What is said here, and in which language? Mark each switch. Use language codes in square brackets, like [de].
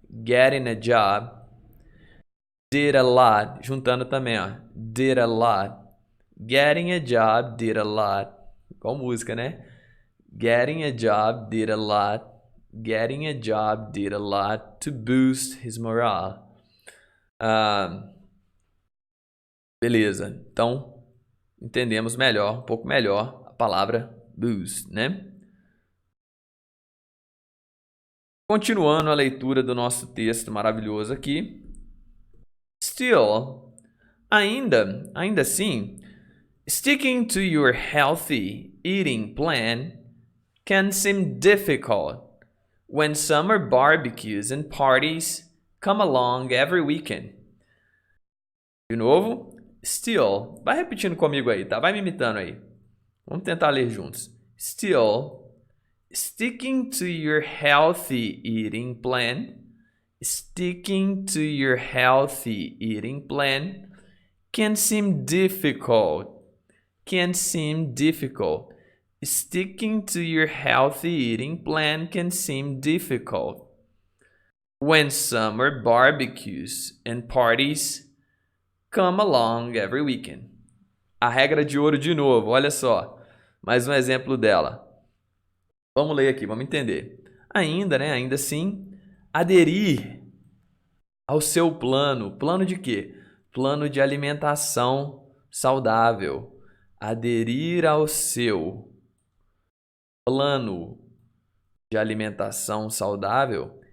[en] Getting a job did a lot, [pt] juntando também, ó. [en] Did a lot. Getting a job did a lot. [pt] Qual música, né? [en] Getting a job did a lot. Getting a job did a lot to boost his morale. [pt] Beleza. Então, entendemos melhor, um pouco melhor a palavra boost, né? Continuando a leitura do nosso texto maravilhoso aqui. [en] Still, [pt] ainda assim, [en] sticking to your healthy eating plan can seem difficult when summer barbecues and parties come along every weekend. [pt] De novo, still. Vai repetindo comigo aí, tá? Vai me imitando aí. Vamos tentar ler juntos. [en] Still, sticking to your healthy eating plan. Sticking to your healthy eating plan can seem difficult. Can seem difficult. Sticking to your healthy eating plan can seem difficult when summer barbecues and parties come along every weekend. [pt] A regra de ouro de novo, olha só. Mais um exemplo dela. Vamos ler aqui, vamos entender. Ainda, né? Ainda assim, aderir ao seu plano. Plano de quê? Plano de alimentação saudável. Aderir ao seu plano de alimentação saudável.